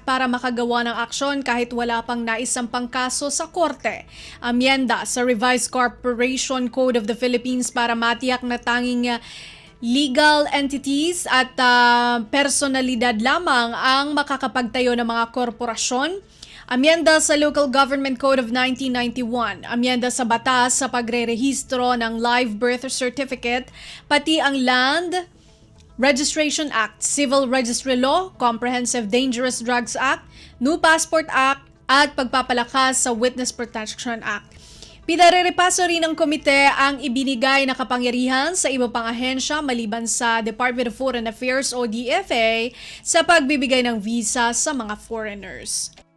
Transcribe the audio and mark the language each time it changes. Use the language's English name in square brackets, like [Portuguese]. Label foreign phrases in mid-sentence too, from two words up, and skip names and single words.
[Filipino] para makagawa ng aksyon kahit wala pang naisampang kaso sa korte, amyenda sa Revised Corporation Code of the Philippines para matiyak na tanging legal entities at personalidad lamang ang makakapagtayo ng mga korporasyon, amyenda sa Local Government Code of 1991, amyenda sa batas sa pagrerehistro ng live birth certificate, pati ang Land Registration Act, Civil Registry Law, Comprehensive Dangerous Drugs Act, New Passport Act, at pagpapalakas sa Witness Protection Act. Pinareripaso rin ng komite ang ibinigay na kapangyarihan sa iba pang ahensya maliban sa Department of Foreign Affairs o DFA sa pagbibigay ng visa sa mga foreigners.